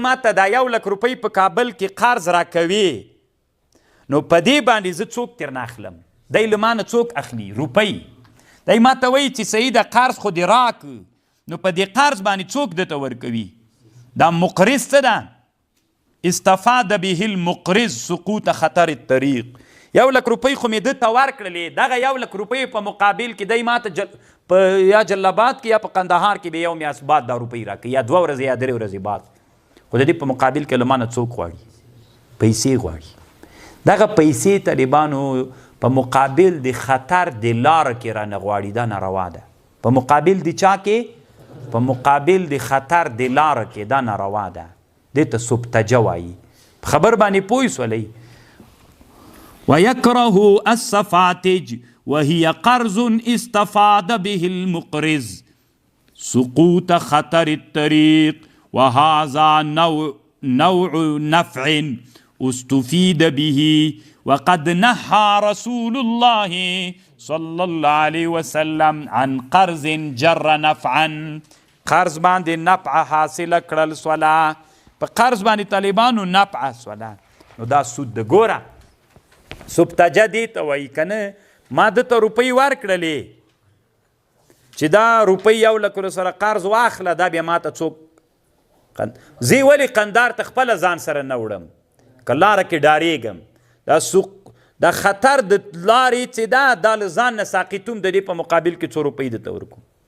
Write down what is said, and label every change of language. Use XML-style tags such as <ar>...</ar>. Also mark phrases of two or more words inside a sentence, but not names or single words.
<ps>ما ته دا 1,00,000 روپۍ په کابل کې قرض راکوي نو په دې باندې زه څوک ترنه اخلم دی له ما نه څوک اخلي روپۍ دی ما ته وایي چې صحیح ده قرض خو دې راک نو په دې قرض باندې څوک دته ورکوي دا مقرض څه ده</ps> <ar>استفاد به المقرض سقوط خطر الطريق</ar> <ps>1,00,000 روپۍ خو مې دته ورکړلې دغه 1,00,000 روپۍ په مقابل کې دی ماته په یا جلاباد کې یا په قندهار کې به یو میاشت بعد دا روپۍ راکوي یا 2 ورځې یا 3 ورځې بعد خو د دې په مقابل کې له ما نه څوک غواړي پیسې غواړي دغه پیسې طالبانو په مقابل د خطر د لاره کې رانه غواړي دا ناروا ده په مقابل د چا کې په مقابل د خطر د لاره کې دا ناروا ده دې ته سبتجه وایي خبر باندې پوه سولئ</ps> <ar>ويكره السفاتج وهي قرض استفاد به المقرض سقوط خطر الطريق وهذا نوع نفع استفيد به وقد نهى رسول الله صلى الله عليه وسلم عن قرض جر نفعا</ar> <ps>قرض باندې نفع حاصل کړل سولا په قرض باندې طالبانو نفع سولا نو دا سود د ګوره سبتجه دې ته وایي که نه ما دته روپۍ ورکړلې چې دا روپۍ 1,00,000 سره قرض واخله دا بیا ما ته څوک زه ولې قندار ته خپله ځان سره نه وړم که لاره کې ډارېږم دا خطر د لارې چې دا له ځان نه ساقطوم د دې په مقابل کې 100 روپۍ دته ورکوم</ps>